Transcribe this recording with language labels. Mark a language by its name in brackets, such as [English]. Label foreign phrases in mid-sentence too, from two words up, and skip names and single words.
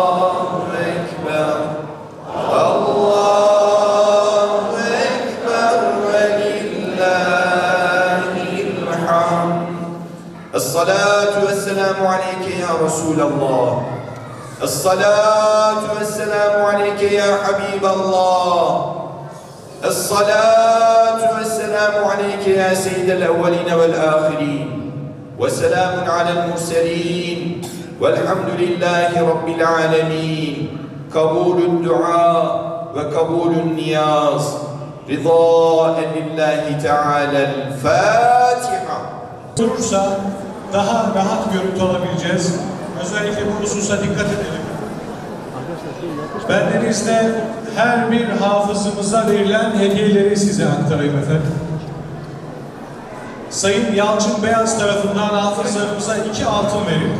[Arabic] الله أكبر، الله أكبر ولله الحمد. الصلاة والسلام عليك يا رسول الله. الصلاة والسلام عليك يا حبيب الله. الصلاة والسلام عليك يا سيد الأولين والآخرين وسلام على المرسلين والحمد لله رب العالمين قبول الدعاء وقبول النياز رضاء لله تعالى الفاتحة. [Turkish] Durursa daha rahat görüntü alabileceğiz. Özellikle bu hususa dikkat edelim. Bendenizde her bir hafızımıza verilen hediyeleri size aktarayım efendim. Sayın Yalçın Beyaz tarafından hafızlarımıza 2 altın verildi.